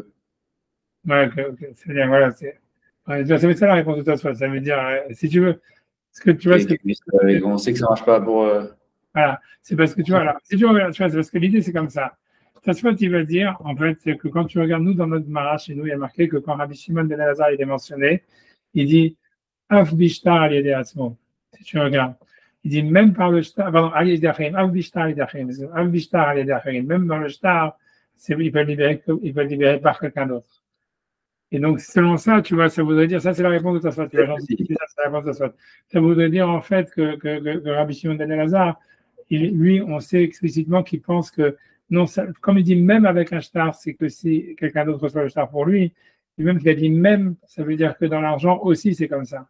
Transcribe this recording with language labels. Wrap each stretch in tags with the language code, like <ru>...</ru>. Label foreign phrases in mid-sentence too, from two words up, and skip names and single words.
<fr>Ouais, ok, c'est bien, voilà. Ouais, ça veut dire ça la réponse de toi, ça veut dire, si tu veux, ce que tu vois, ce que On sait que ça marche pas pour. voilà, c'est parce que tu vois, là, si tu regardes, tu vois, c'est parce que l'idée c'est comme ça. Tosfot, il va dire, en fait, c'est que quand tu regardes, nous, dans notre Mara, chez nous, il y a marqué que quand Rabbi Shimon ben Elazar il est mentionné, il dit</fr> <he>אף בשטר על ידי עצמו.</he> <fr>Si tu regardes, il dit même par le shtar, pardon,</fr> <he>על ידי אחרים, אף בשטר על ידי אחרים, אף בשטר על ידי אחרים,</he> <fr>même dans le shtar, il peut le libérer par quelqu'un d'autre. Et donc, selon ça, tu vois, ça voudrait dire, ça c'est la réponse de Tosfot, tu vois, c'est la réponse de Tosfot. Ça voudrait dire en fait que Rabbi Shimon ben Elazar, lui, on sait explicitement qu'il pense que, non, ça, comme il dit même avec un shtar, c'est que si quelqu'un d'autre reçoit le shtar pour lui, et même qu'il a dit même, ça veut dire que dans l'argent aussi c'est comme ça.</fr>